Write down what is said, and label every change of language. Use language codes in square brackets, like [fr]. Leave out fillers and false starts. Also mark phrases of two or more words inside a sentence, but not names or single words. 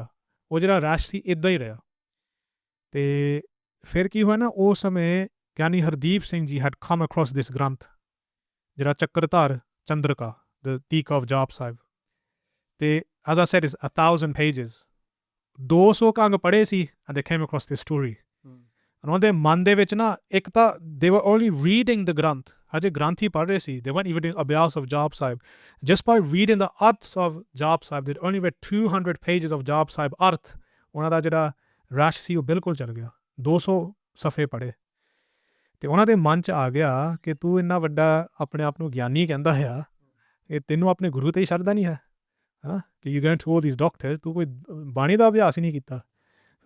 [pa] ਉਹ ਜਿਹੜਾ ਰਸ਼ ਸੀ ਇੱਦਾਂ ਹੀ ਰਿਹਾ। ਤੇ ਫਿਰ ਕੀ ਹੋਇਆ ਨਾ, ਉਸ ਸਮੇਂ ਗਿਆਨੀ ਹਰਦੀਪ ਸਿੰਘ ਜੀ [en] had come across this [pa] ਗ੍ਰੰਥ, ਜਿਹੜਾ ਚੱਕਰਧਾਰ ਚੰਦਰਕਾ, [en] the Teeka of Jap Sahib, ਤੇ as I said, it's 1000 pages, 200 [pa] ਕੰਗ ਪੜ੍ਹੇ ਸੀ, [en] and they came across this story. [pa] ਉਹਨਾਂ ਦੇ ਮਨ ਦੇ ਵਿੱਚ ਨਾ, ਇੱਕ ਤਾਂ [en] they were only reading the [pa] ਗ੍ਰੰਥ, ਹਜੇ ਗ੍ਰੰਥ ਹੀ ਪੜ੍ਹ ਰਹੇ ਸੀ, [en] they weren't even doing ਅਭਿਆਸ of Jap Sahib. Just by reading the arths of Jap Sahib, they'd only read 200 pages of Jap Sahib arth, [pa] ਉਹਨਾਂ ਦਾ ਜਿਹੜਾ ਰਸ਼ ਸੀ ਉਹ ਬਿਲਕੁਲ ਚੱਲ ਗਿਆ, 200 ਸਫੇ ਪੜ੍ਹੇ। ਤੇ ਉਹਨਾਂ ਦੇ ਮਨ 'ਚ ਆ ਗਿਆ ਕਿ ਤੂੰ ਇੰਨਾ ਵੱਡਾ ਆਪਣੇ ਆਪ ਨੂੰ ਗਿਆਨੀ ਕਹਿੰਦਾ ਆ, ਇਹ ਤੈਨੂੰ ਆਪਣੇ ਗੁਰੂ 'ਤੇ ਹੀ ਸ਼ਰਧਾ ਨਹੀਂ ਹੈ, ਹੈ ਨਾ, ਕਿ [en] you going to all these doctors, [pa] ਤੂੰ ਕੋਈ ਬਾਣੀ ਦਾ ਅਭਿਆਸ ਹੀ ਨਹੀਂ ਕੀਤਾ।